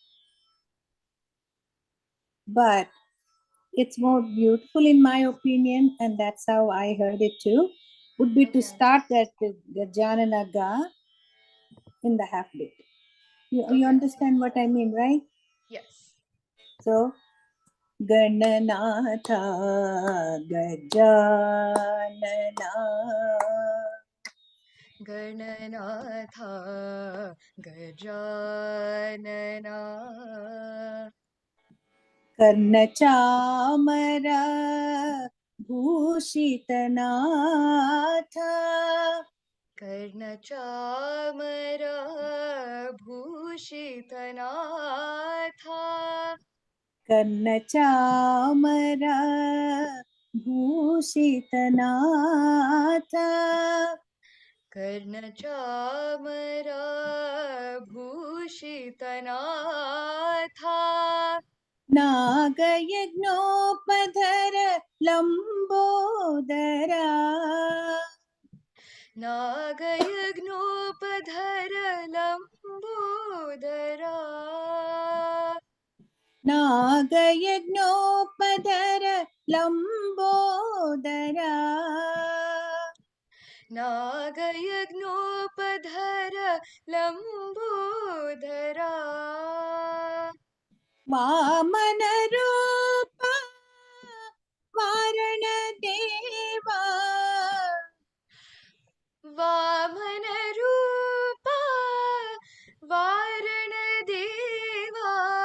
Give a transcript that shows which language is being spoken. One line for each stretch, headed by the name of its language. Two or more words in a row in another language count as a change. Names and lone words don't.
English: But it's more beautiful in my opinion, and that's how I heard it too, would be to start that Gajanana ga in the half beat. You understand what I mean, right? Yes.
Sanskrit: So Gananatha Gajanana. Gananatha Gajanana. Karna Chamara Bhooshita Natha. Karna Chamara Bhooshita Natha. Karna Chamara Bhooshita Natha. Karna Chamara Bhooshita Natha. Naga Yagnopadhara Lambodhara. Naga Yagnopadhara Lambodhara. Naga Yagnopadhara Lambodhara. Naga Yagnopadhara Lambodhara. Vamana Roopa Varana Deva. Vamana Roopa Varana Deva.